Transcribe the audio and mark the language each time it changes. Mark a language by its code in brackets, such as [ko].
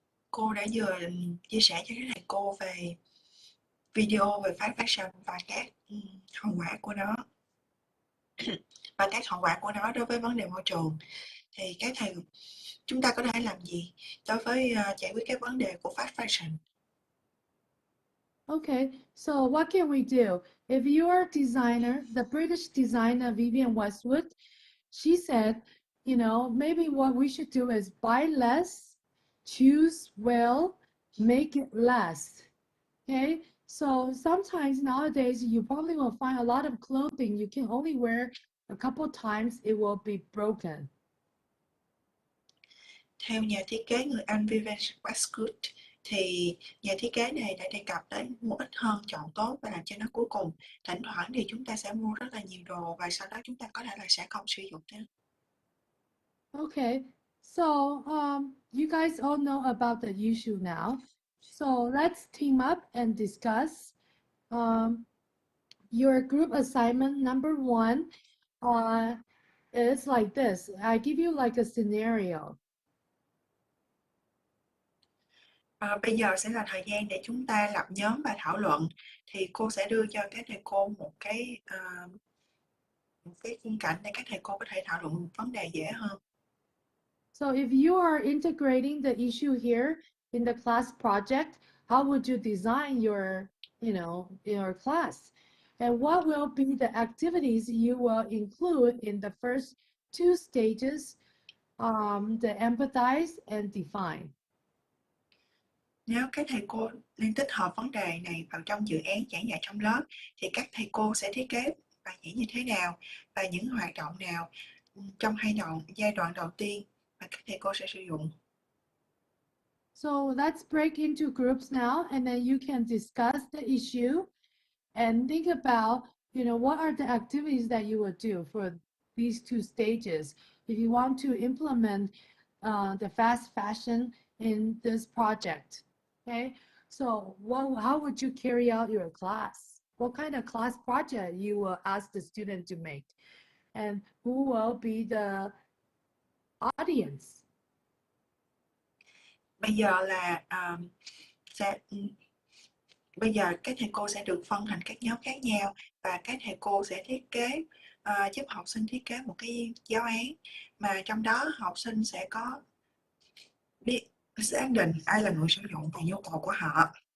[vi] Cô đã vừa chia sẻ cho các thầy cô về video về fast fashion và các hậu quả của nó và các hậu quả của nó đối với vấn đề môi trường. Thì các thầy chúng ta có thể làm gì đối với giải quyết các vấn đề của fast fashion? [en] Okay, so what can we do? If you're a designer, the British designer Vivienne Westwood, she said, you know, maybe what we should do is buy less, choose well, make it last. Okay, so sometimes nowadays you probably will find a lot of clothing you can only wear a couple times, it will be broken. [vi] Theo nhà thiết kế người Anh Vivienne Westwood thì nhà thiết kế này đã đề cập đến mua ít hơn chọn tốt và làm cho nó cuối cùng. Thỉnh thoảng thì chúng ta sẽ mua rất là nhiều đồ và sau đó chúng ta có thể là sẽ không sử dụng nữa. [en] Okay, so you guys all know about the issue now. So let's team up and discuss. Your group assignment number 1 is like this. I give you like a scenario. [vi] Bây giờ sẽ là thời gian để chúng ta lập nhóm và thảo luận. Thì cô sẽ đưa cho các thầy cô một cái khung cảnh để các thầy cô có thể thảo luận một vấn đề dễ hơn. [en] So if you are integrating the issue here in the class project, how would you design your, your class? And what will be the activities you will include in the first 2 stages, the empathize and define? [vi] Nếu các thầy cô nên tích hợp vấn đề này vào trong dự án giảng dạy trong lớp, thì các thầy cô sẽ thiết kế bài giảng như thế nào và những hoạt động nào trong giai đoạn đầu tiên mà các thầy cô sẽ sử dụng. [en] So let's break into groups now, and then you can discuss the issue and think about, what are the activities that you would do for these 2 stages if you want to implement the fast fashion in this project. Okay, so how would you carry out your class? What kind of class project you will ask the student to make? And who will be the audience? [vi] Bây giờ các thầy cô sẽ được phân thành các nhóm khác nhau và các thầy cô sẽ thiết kế giúp học sinh thiết kế một cái giáo án mà trong đó học sinh sẽ có biết xác định ai là người sử dụng và nhu cầu của họ.